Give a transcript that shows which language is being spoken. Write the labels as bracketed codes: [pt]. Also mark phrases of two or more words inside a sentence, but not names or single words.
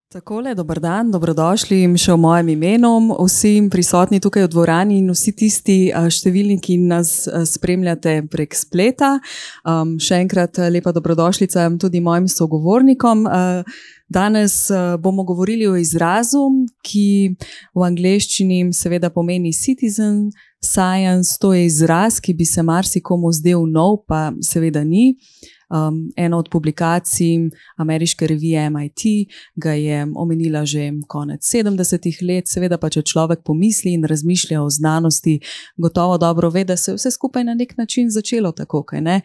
[sl] Takole, dober dan, dobrodošli še v mojem imenu, vsi prisotni tukaj v dvorani in vsi tisti številni, ki nas spremljate prek spleta. Še enkrat lepa dobrodošlica tudi mojim sogovornikom. Danes bomo govorili o izrazu, ki v angleščini seveda pomeni [en] citizen science. [sl] To je izraz, ki bi se marsikomu zdel nov, pa seveda ni. Ena od publikacij ameriške revije MIT ga je omenila že konec 70. let, seveda pa če človek pomisli in razmišlja o znanosti, gotovo dobro ve, da se je vse skupaj na nek način začelo tako, kaj ne?